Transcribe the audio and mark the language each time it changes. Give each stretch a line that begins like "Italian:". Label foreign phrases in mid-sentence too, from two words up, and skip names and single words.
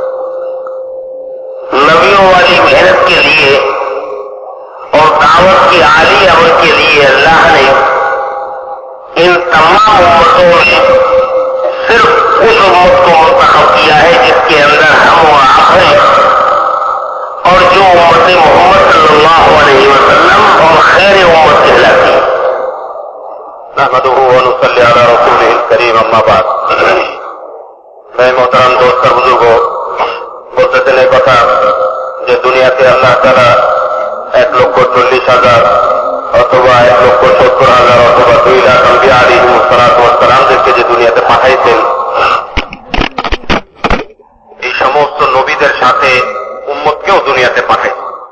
Urdu: نبیوں والی محنت کے لیے اور دعوت کی عالی عمل کے لیے اللہ نے ان تمام امتوں میں صرف اس امت کو منتخب کیا ہے جس کے اندر ہم و آپ ہیں، اور جو امت محمد
Arabic: صلی اللہ علیہ وسلم
Urdu: اور خیر امت کہلاتی ہے.
Arabic: نحمدہ ونصلی علی رسولہ الکریم. اما بعد.
Urdu: میں محترم دوست اور بزرگوں،
Bangla: বলতে দিলে কথা যে দুনিয়াতে আল্লাহ তাআলা 1,40,000 অথবা 1,70,000 অথবা 2 লাখ আম্বিয়া আলাইহিমুসসালামদেরকে যে দুনিয়াতে পাঠাইছেন, এই সমস্ত নবীদের সাথে উম্মতকেও দুনিয়াতে পাঠাইছেন।